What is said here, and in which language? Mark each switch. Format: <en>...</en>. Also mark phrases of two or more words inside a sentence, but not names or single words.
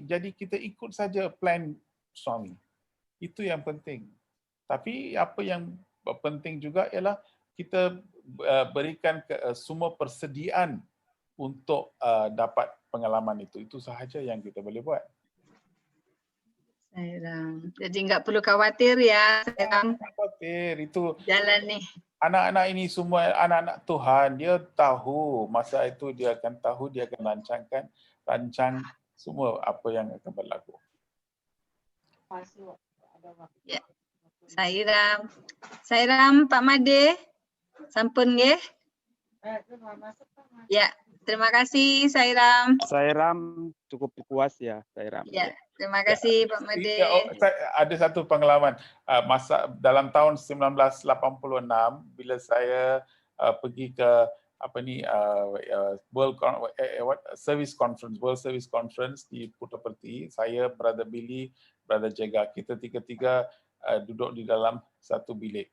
<ms>Jadi kita ikut saja plan suami. Itu yang penting. Tapi apa yang penting juga ialah kita berikan semua persediaan untuk dapat pengalaman itu. Itu sahaja yang kita boleh buat.</ms> <id>Jadi nggak perlu khawatir ya. Khawatir itu jalan nih.</id> <ms>Anak-anak ini semua anak-anak Tuhan. Dia tahu masa itu, dia akan tahu, dia akan rancang semua apa yang akan berlaku. Ya.</ms> <id>Sairam Pak Made.</id> <ban>Sampun nggih?</ban> <id>Ya, terima kasih Sairam. Sairam cukup puas ya, Sairam. Ya, terima kasih Pak Made.</id> <ms>Ada satu pengalaman masa dalam tahun 1986 bila saya pergi ke World Service Conference di Puttaparthi. Saya, Brother Billy, Brother Jega, kita tiga-tiga duduk di dalam satu bilik.</ms>